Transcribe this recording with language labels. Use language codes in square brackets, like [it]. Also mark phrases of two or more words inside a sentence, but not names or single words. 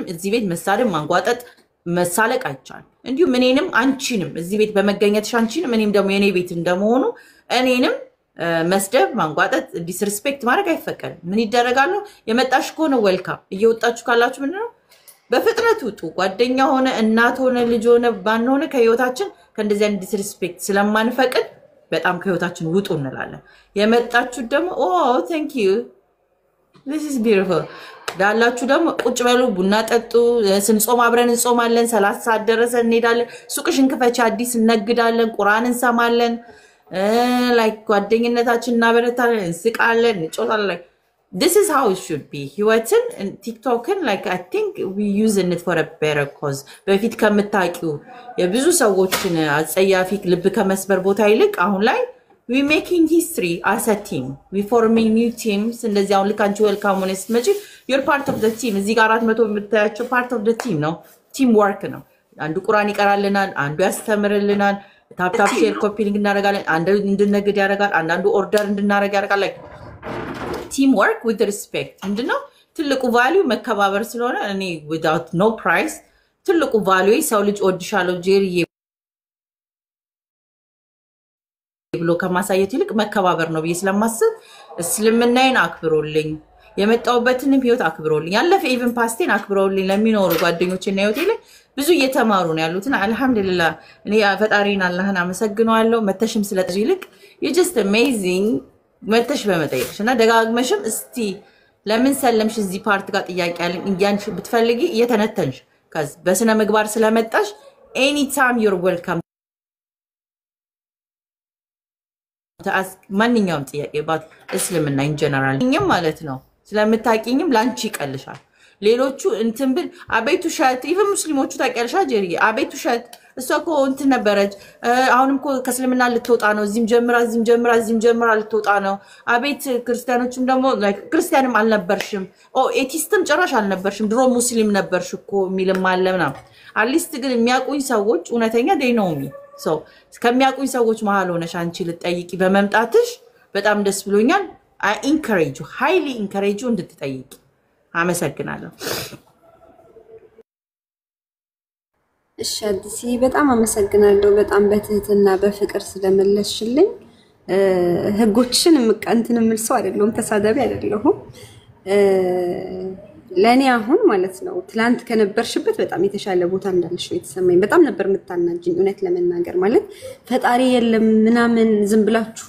[am] እዚህ ቤት መሳደብ ማንጓጠጥ መሳለቅ አይቻል እንዲሁም እኔንም አንቺንም እዚህ ቤት በመገኘትሽ አንቺንም እኔም ደግሞ የኔ ቤት እንደመሆኑ እኔንም መስደብ ማንጓጠጥ ዲስሪስፔክት ማድረግ አይፈቀድም ምን ይደረጋል ነው የመጣሽ ከሆነ ዌልካም እየወጣችሁ ካላችሁ ምንድነው በፍጥነት ውጡ ጓደኛ ሆነ እናት ሆነ ልጅ ሆነ ባን ሆነ ከህይወታችን ከእንደዚህ አይነት ዲስሪስፔክት ስለማንፈቅድ በጣም ከህይወታችን ውጡ እንላለን የመጣችሁ ደግሞ [en] thank you this is beautiful [am] ዳላችሁ ደግሞ ቁጭ በሉ ቡና ጠጡ ስንጾም አብረን እንጾማለን 30 ሰዓት ደረሰ እንሄዳለን ሱቅሽን ክፈች አዲስ እንነግዳለን ቁርአን እንሰማለን like ጓደኝነታችን እናበረታለን እንስቃለን እንጮታለን [en] this is how it should be [am] ህይወትን ቲክቶክን [en] like I think we using it for a better cause [am] በፊት ከምታቂው የብዙ ሰዎችን አጸያፊ ልብ ከመስበር ቦታ ይልቅ አሁን ላይ [en] we making history as a team we forming new teams [am] እንደዚህ አሁን ልክ አንቺ ዌልካም ሆነስ መጪ [en] you're part of the team [am] እዚህ ጋር 400 የምታያቸው [en] part of the team [am] ነው [en] team work [am] ነው አንዱ ቁርአን ይቀራልናል አንዱ ያስተምርልናል [en] tap tap share copy link [am] እናደርጋለን አንዱ እንድንነግድ ያደርጋል አንዳንዱ ኦርደር እንድናደርግ ያደርጋል [en] like team work with respect [am] ምንድነው ትልቁ ቫልዩ መከባበር ስለሆነ እኔ [en] without no price [am] ትልቁ ቫልዩ ሰው ልጅ ወድሻለሁ ጄሪዬ ብሎ ከማሳየት ይልቅ መከባበር ነው በየስለማስብ እስልምናዬን አክብሮልኝ የመጣውበትንም ህይወት አክብሮልኝ ያለፈ ኢቭን ፓስቴን አክብሮልኝ ለሚኖሩ ጓደኞቼና ህይወቴ ላይ ብዙ እየተማሩ ነው ያሉትና አልহামዱሊላህ እኔ ፈጣሪን አላህን አመሰግናለሁ መተሽም ስለዚህ ይልቅ [en] you just amazing [am] መተሽ በመጠየቅሽና ደጋግመሽም እስቲ ለምን ሰለምሽ እዚህ ፓርት ጋር ጥያቄ ያለኝ እንጃንሽ ብትፈልጊ እየተነተንሽ ከዛ በስነ ምግባር ስለመጣሽ [en] anytime you're welcome to ask [am] ማንኛውም ጥያቄ about እስልምና [en] in general [am] እኛም ማለት ነው ስለምታቂኝም ላንቺ ይቀልሻል ሌሎቹ እንትን ብል አቤቱ ሻት ኢቭን ሙስሊሞቹ ታቀልሻ ጀሪ አቤቱ ሻት እሷኮ እንትን ነበረች አሁንም ኮ ከስልምና ልትወጣ ነው እዚህም ጀምራ ልትወጣ ነው አቤት ክርስቲያኖችም ደግሞ ላይክ ክርስቲያንም አልነበርሽም ኤቲስትም ጭራሽ አልነበርሽም ድሮ ሙስሊም ነበርሽኮ ሚልም አለና አሊስት ግን የሚያቁኝ ሰዎች እውነተኛ [en] they know me so [am] ከሚያቁኝ ሰዎች መሃል ሆነሽ አንቺ ልትጠይቂ በመምጣትሽ በጣም ደስ ብሎኛል [en] I encourage you highly encourage you [am] እንድትጠይቂ አመሰግናለሁ እሺ አዲስ በጣም አመሰግናለሁ በጣም በትህትና በፍቅር ስለመለስሽልኝ ህጎችን ምቀንትን ምልሰው አይደለም ተሳዳቢ አይደለም ለኔ አሁን ማለት ነው ትላንት ከነበርሽበት በጣም የተሻለ ቦታ እንዳለሽ ነው የተሰማኝ በጣም ነበር የምታናጅኝ እውነት ለመናገር ማለት ፈጣሪ የለም ምናምን ዝም ብላችሁ